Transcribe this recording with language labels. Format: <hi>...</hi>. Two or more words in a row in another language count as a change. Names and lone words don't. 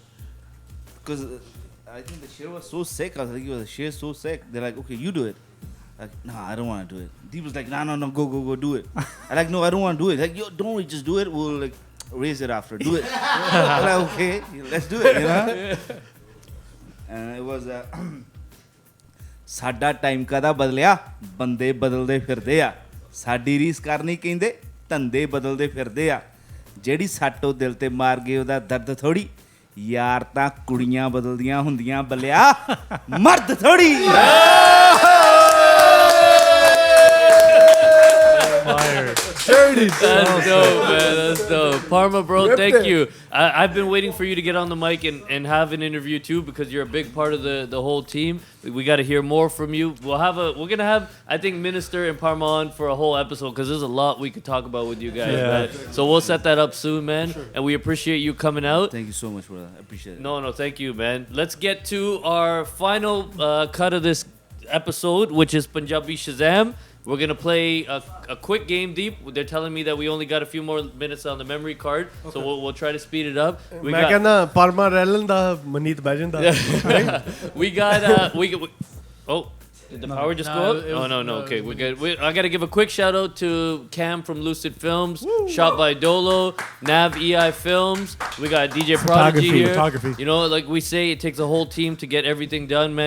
<en>Because I think the shit was so sick. I was like, the shit is so sick. They're like, okay, you do it. Like, nah, I don't want to do it. Deep was like, no, go do it. I like, no, I don't want to do it. Like, yo, don't we just do it? We'll like raise it after. Do it. I'm like, okay, let's do it, you know? And it was</en> <pa>ਸਾਡਾ ਟਾਈਮ ਕਦਾ ਬਦਲਿਆ ਬੰਦੇ ਬਦਲਦੇ ਫਿਰਦੇ ਆ ਸਾਡੀ ਰੀਸ ਕਰਨੀ ਕਹਿੰਦੇ ਧੰਦੇ ਬਦਲਦੇ ਫਿਰਦੇ ਆ ਜਿਹੜੀ ਸੱਟੋ ਦਿਲ ਤੇ ਮਾਰ ਗਏ ਉਹਦਾ ਦਰਦ ਥੋੜੀ ਯਾਰ ਤਾਂ ਕੁੜੀਆਂ ਬਦਲਦੀਆਂ ਹੁੰਦੀਆਂ ਬੱਲਿਆ ਮਰਦ ਥੋੜੀ</pa> <en>That's dope, man. That's dope. Parma, bro, thank you. I've been waiting for you to get on the mic and have an interview too because you're a big part of the whole team. We got to hear more from you. We're gonna have I think Minister and Parma on for a whole episode because there's a lot we could talk about with you guys. Yeah. Man. So we'll set that up soon, man. Sure. And we appreciate you coming out. Thank you so much, brother. I appreciate it. No, thank you, man. Let's get to our final cut of this episode, which is Punjabi Shazam. We're going to play a quick game, Deep. They're telling me that we only got a few more minutes on the memory card, so we'll try to speed it up.</en> <pa>ਮੈਂ ਕਹਿੰਦਾ ਪਰਮਾ ਰੈਲਨ ਦਾ ਮਨੀਤ ਬਹਿ ਜਾਂਦਾ.</pa> <en>we got oh, did the power just go up? No. Okay, we're good. I got to give a quick shout out to Cam from Lucid Films, shot by Dolo, Nav EI Films. We got DJ Prodigy here. Photography. You know, like we say, it takes a whole team to get everything done, man.</en>